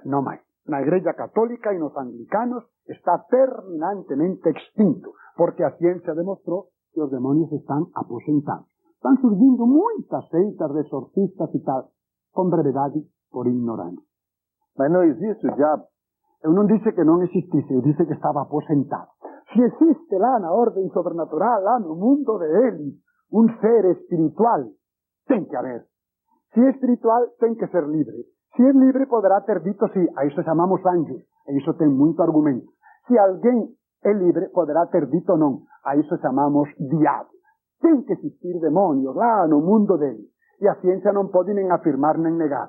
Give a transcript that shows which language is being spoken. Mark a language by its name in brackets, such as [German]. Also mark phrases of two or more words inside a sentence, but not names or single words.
[Galician] Non máis. Na Igreja Católica e nos anglicanos está terminantemente extinto, porque a ciencia demostrou que os demonios están aposentados. Están surgindo moitas seitas de exorcistas e tal, con brevedade, por ignorancia. Mas non existe o diabo. Eu non disse que non existisse, eu disse que estaba aposentado. Se existe lá na orden sobrenatural, lá no mundo de Elis, un ser espiritual, ten que haber. Se é espiritual, ten que ser libre. Se é libre, poderá ter dito sí, a iso chamamos anjos, e iso ten moito argumento. Se alguén é libre, poderá ter dito non, a iso chamamos diabo. Ten que existir demonios lá no mundo dele. E a ciencia non pode nen afirmar nen negar.